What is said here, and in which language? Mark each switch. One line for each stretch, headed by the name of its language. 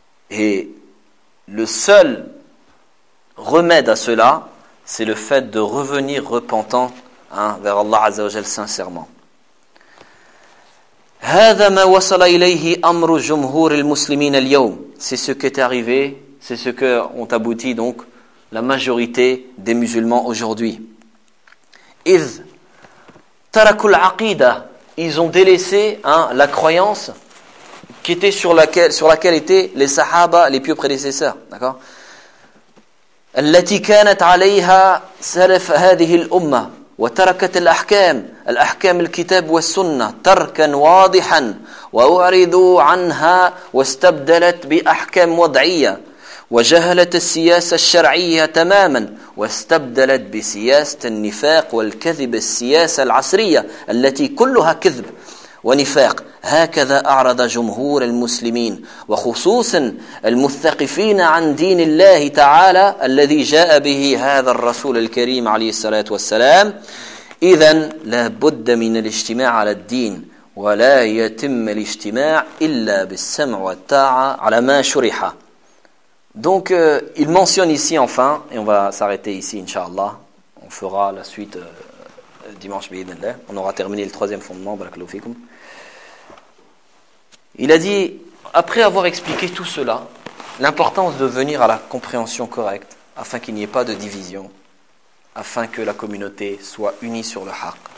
French: Et le seul remède à cela, c'est le fait de revenir repentant vers Allah Azza wa Jal sincèrement.
Arabic: هذا ما وصل إليه أمر جمهور المسلمين اليوم.
French: C'est ce qui est arrivé, c'est ce que ont abouti donc la majorité des musulmans aujourd'hui.
Arabic: إذ تركوا العقيدة.
French: Ils ont délaissé la croyance qui était sur laquelle étaient les sahaba, les pieux prédécesseurs, d'accord?
Arabic: التي كانت عليها سلف هذه الأمة وتركت الأحكام الكتاب والسنة تركا واضحا وأعرضوا عنها واستبدلت بأحكام وضعية وجهلت السياسة الشرعية تماما واستبدلت بسياسة النفاق والكذب السياسة العصرية التي كلها كذب ونفاق. هكذا أعرض جمهور المسلمين وخصوصا المثقفين عن دين الله تعالى الذي جاء به هذا الرسول الكريم عليه الصلاة والسلام. إذن لابد من الاجتماع على الدين ولا يتم الاجتماع إلا بالسمع والطاعة على ما شرح.
French: Donc il mentionne ici enfin, et on va s'arrêter ici inshallah, on fera la suite dimanche bi'idhnillah, on aura terminé le troisième fondement, barakallahu fikum. Il a dit, après avoir expliqué tout cela, l'importance de venir à la compréhension correcte, afin qu'il n'y ait pas de division, afin que la communauté soit unie sur le haq.